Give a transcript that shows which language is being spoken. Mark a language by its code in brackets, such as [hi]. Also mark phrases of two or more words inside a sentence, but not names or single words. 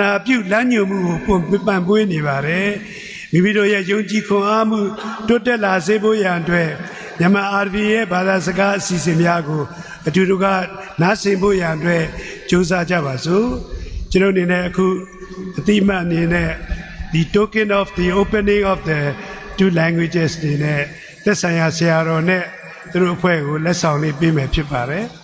[my] နာပြုလမ်းညွှန်မှုကိုပံ့ပိုးနေပါတယ်မိမိတို့ရဲ့ယုံကြည်ခွန်အားမှုတိုးတက်လာစေဖို့ရန်အတွက်မြန်မာ RVA ရဲ့ဘာသာစကားအစီအစဉ်များကိုအတူတူကနားဆင်ဖို့ရန်အတွက်ကြိုးစားကြပါစို့ကျွန်တော်အနေနဲ့အခုအတိအမှတ်အနေနဲ့ [en] the token of the opening of the two languages [my] တွေနဲ့သက်ဆိုင်ရာဆရာတော်နဲ့သူတို့အဖွဲ့ကိုလက်ဆောင်လေးပေးမယ်ဖြစ်ပါတယ်